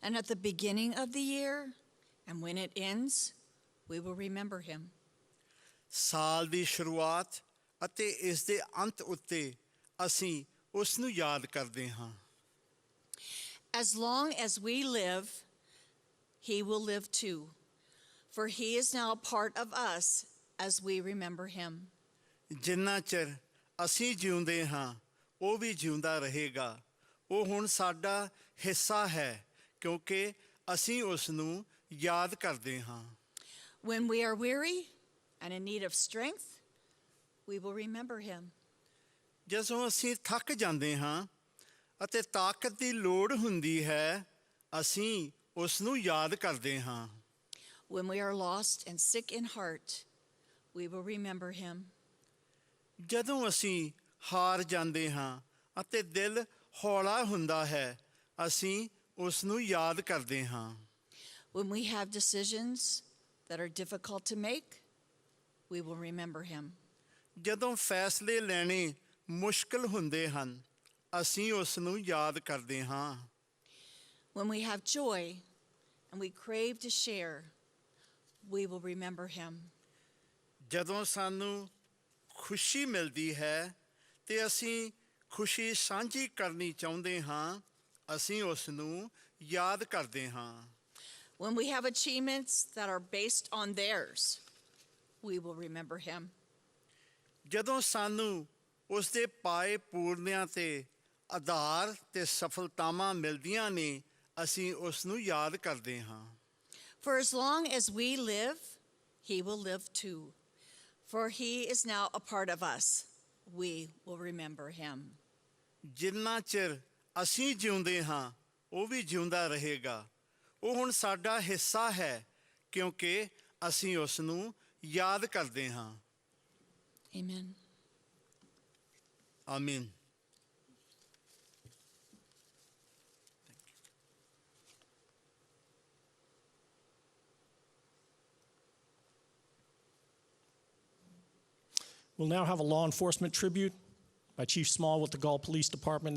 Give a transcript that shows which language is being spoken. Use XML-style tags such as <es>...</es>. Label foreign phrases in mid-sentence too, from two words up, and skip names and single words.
<en>And at the beginning of the year, and when it ends, we will remember him.</en> <pa>ਸਾਲ ਦੀ ਸ਼ੁਰੂਆਤ ਅਤੇ ਇਸ ਦੇ ਅੰਤ ਉੱਤੇ ਅਸੀਂ ਉਸ ਨੂੰ ਯਾਦ ਕਰਦੇ ਹਾਂ।</pa> <en>As long as we live, he will live too, for he is now a part of us as we remember him.</en> <pa>ਜਿੰਨਾ ਚਿਰ ਅਸੀਂ ਜਿਉਂਦੇ ਹਾਂ ਉਹ ਵੀ ਜਿਉਂਦਾ ਰਹੇਗਾ। ਉਹ ਹੁਣ ਸਾਡਾ ਹਿੱਸਾ ਹੈ ਕਿਉਂਕਿ ਅਸੀਂ ਉਸ ਨੂੰ ਯਾਦ ਕਰਦੇ ਹਾਂ।</pa> <en>When we are weary and in need of strength, we will remember him.</en> <pa>ਜਦੋਂ ਅਸੀਂ ਥੱਕ ਜਾਂਦੇ ਹਾਂ ਅਤੇ ਤਾਕਤ ਦੀ ਲੋੜ ਹੁੰਦੀ ਹੈ ਅਸੀਂ ਉਸ ਨੂੰ ਯਾਦ ਕਰਦੇ ਹਾਂ।</pa> <en>When we are lost and sick in heart, we will remember him.</en> <pa>ਜਦੋਂ ਅਸੀਂ ਹਾਰ ਜਾਂਦੇ ਹਾਂ ਅਤੇ ਦਿਲ ਹੌਲਾ ਹੁੰਦਾ ਹੈ ਅਸੀਂ ਉਸ ਨੂੰ ਯਾਦ ਕਰਦੇ ਹਾਂ।</pa> <en>When we have decisions that are difficult to make, we will remember him.</en> <pa>ਜਦੋਂ ਫੈਸਲੇ ਲੈਣੇ ਮੁਸ਼ਕਲ ਹੁੰਦੇ ਹਨ ਅਸੀਂ ਉਸ ਨੂੰ ਯਾਦ ਕਰਦੇ ਹਾਂ।</pa> <en>When we have joy and we crave to share, we will remember him.</en> <pa>ਜਦੋਂ ਸਾਨੂੰ ਖੁਸ਼ੀ ਮਿਲਦੀ ਹੈ ਤੇ ਅਸੀਂ ਖੁਸ਼ੀ ਸਾਂਝੀ ਕਰਨੀ ਚਾਹੁੰਦੇ ਹਾਂ ਅਸੀਂ ਉਸ ਨੂੰ ਯਾਦ ਕਰਦੇ ਹਾਂ।</pa> <en>When we have achievements that are based on theirs, we will remember him.</en> <pa>ਜਦੋਂ ਸਾਨੂੰ ਉਸ ਦੇ ਪਾਏ ਪੂਰਨਿਆਂ ਤੇ ਆਧਾਰ ਤੇ ਸਫਲਤਾਵਾਂ ਮਿਲਦੀਆਂ ਨੇ ਅਸੀਂ ਉਸ ਨੂੰ ਯਾਦ ਕਰਦੇ ਹਾਂ।</pa> <en>For as long as we live, he will live too. For he is now a part of us. We will remember him.</en> <pa>ਜਿੰਨਾ ਚਿਰ ਅਸੀਂ ਜਿਉਂਦੇ ਹਾਂ ਉਹ ਵੀ ਜਿਉਂਦਾ ਰਹੇਗਾ। ਉਹ ਹੁਣ ਸਾਡਾ ਹਿੱਸਾ ਹੈ ਕਿਉਂਕਿ ਅਸੀਂ ਉਸ ਨੂੰ ਯਾਦ ਕਰਦੇ ਹਾਂ।</pa> <en>Amen.</en> <pa>ਆਮੀਨ।</pa> <en>We'll now have a law enforcement tribute by Chief Small with the Galt Police Department.</en>